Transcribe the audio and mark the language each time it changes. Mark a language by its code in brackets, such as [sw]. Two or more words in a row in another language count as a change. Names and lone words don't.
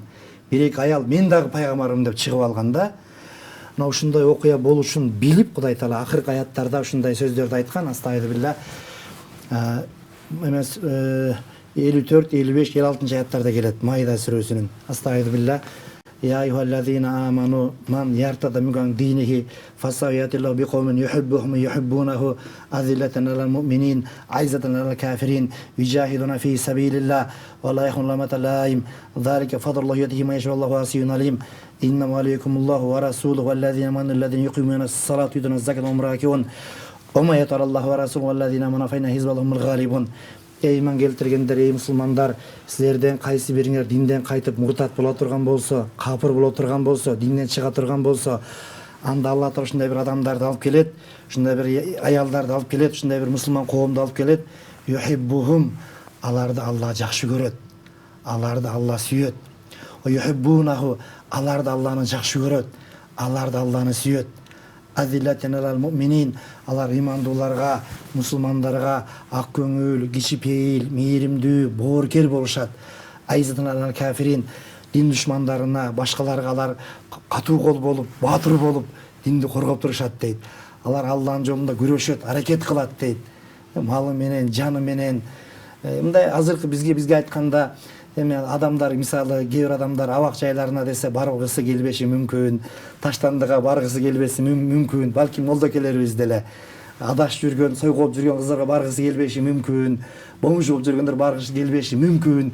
[ky] Бир-эки аял мен дагы пайгамбармын деп чыгып алган да. Мына ушундай окуя болушун билип, Кудай Таала акыркы аяттарда ушундай сөздөрдү айткан. Астагфирулла. Эмес 54, 55, 56 аяттарда келет Майда сүрөсүнүн. Астагфирулла. [ar] يا أيها الذين آمنوا من يرتد منكم دينه فسيأتي الله بقوم يحبهم ويحبونه أذلة على المؤمنين أعزة على الكافرين يجاهدون في سبيل الله ولا يخافون لومة لائم ذلك فضل الله يؤتيه من يشاء والله واسع عليم إنما وليكم الله ورسوله والذين آمنوا الذين يقيمون الصلاة ويؤتون الزكاة وهم راكعون ومن يتول الله ورسوله والذين آمنوا فإن حزب الله هم الغالبون. [ky] Ey iman келтиргендер, ey мусулмандар, силерден кайсы бириңер динден кайтып муртат боло турган болсо, капыр боло турган болсо, динден чыга турган болсо, анда Алла Таала ушундай бир адамдарды алып келет, ушундай бир аялдарды алып келет, ушундай бир мусулман коомду алып келет. Юхиббухум, аларды Алла жакшы көрөт. Аларды Алла сүйөт. Юхиббунаху, аларды Алланы жакшы көрөт. Аларды Алланы сүйөт. [ar] أذلة على المؤمنين, [ky] алар имандууларга, мусулмандарга ак көңүл, кичипейил, мээримдүү, бооркер болушат. [ar] أعزة على الكافرين, [ky] дин душмандарына, башкаларга алар катуу кол болуп, баатыр болуп, динди коргоп турушат дейт. Алар Алланын жолунда күрөшөт, аракет кылат дейт. Малы менен, жаны менен, мындай азыркы бизге айтканда эми адамдар мисалы кээ бир адамдар абак жайларына десе баргысы келбеши мүмкүн, таштандыга баргысы келбеси мүмкүн, балким молдокелерибиз деле адашып жүргөн, сойгоп жүргөн кыздарга баргысы келбеши мүмкүн, бомж болуп жүргөндөр баргысы келбеши мүмкүн.